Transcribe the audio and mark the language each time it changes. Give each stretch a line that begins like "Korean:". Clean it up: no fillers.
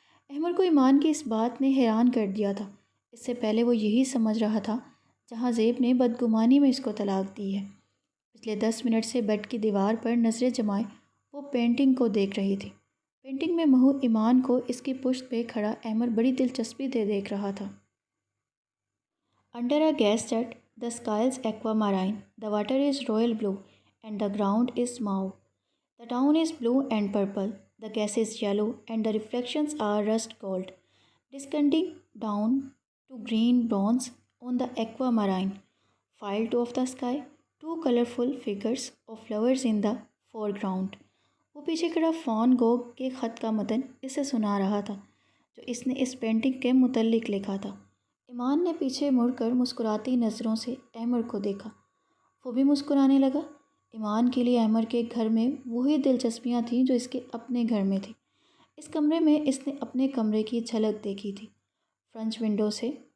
Urdu: احمد کو ایمان کی اس بات نے حیران کر دیا تھا۔ اس سے پہلے وہ یہی سمجھ رہا تھا جہاں زیب نے بدگمانی میں اس کو طلاق دی ہے۔ پچھلے 10 منٹ سے بیڈ کی دیوار پر نظریں جمائے وہ پینٹنگ کو دیکھ رہی تھی۔ پینٹنگ میں مہو ایمان کو اس کی پشت پہ کھڑا احمد بڑی دلچسپی سے دیکھ رہا تھا۔
English: Under a gas jet, the sky is aquamarine, the water is royal blue, and the ground is mauve. The town is blue and purple, the gas is yellow, and the reflections are rust gold, descending down to green bronze on the aquamarine. Filed off the sky, 2 colorful figures of flowers in the foreground.
Urdu: وہ پیچھے کھڑا phone گوگ کے خط کا متن اسے سنا رہا تھا، جو اس نے اس پینٹنگ کے متعلق لکھا تھا۔ ایمان نے پیچھے مڑ کر مسکراتی نظروں سے احمد کو دیکھا۔ وہ بھی مسکرانے لگا۔ ایمان کے لیے احمد کے گھر میں وہی دلچسپیاں تھیں جو اس کے اپنے گھر میں تھیں۔ اس کمرے میں اس نے اپنے کمرے کی جھلک دیکھی تھی۔ فرنچ ونڈو سے